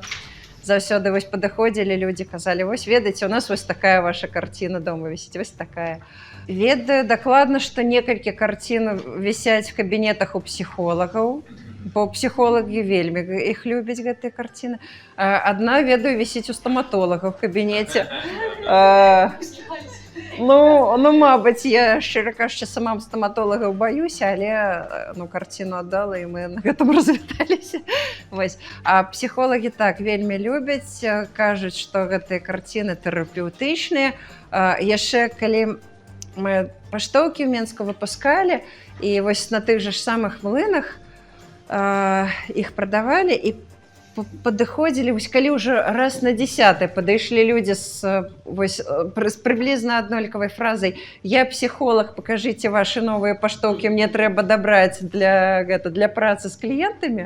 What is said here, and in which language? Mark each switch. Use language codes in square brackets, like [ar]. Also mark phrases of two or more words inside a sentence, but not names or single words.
[be] Заўсёды вось падыходзілі людзі, казалі, вось ведаеце, у нас вось такая ваша карціна дома вісіць, вось такая. Ведаю дакладна, што некалькі карцін вісяць в кабінетах у псіхолагаў, бо псіхолагі вельмі іх любяць, гэтыя карціны. Адна, ведаю, вісіць у стаматолага в кабінеце. [uk] Ну, мабуть, я, щиро кажучи, сама стоматологів боюся, але ну, картину віддала, і ми [be] на гэтым развіталіся. Вось. А псіхолагі так вельмі любяць, кажуць, што гэтыя карціны тэрапеўтычныя. Яшчэ калі мы паштоўкі ў Менску выпускалі, і вось на тых жа ж самых млынах іх прадавалі, і падыходзілі, вось калі ўжо раз на 10 падышлі людзі з прыблізна аднолькавай фразай: «Я псіхолог, пакажыце вашы новыя паштоўкі, мне трэба дабраць для працы з кліентамі».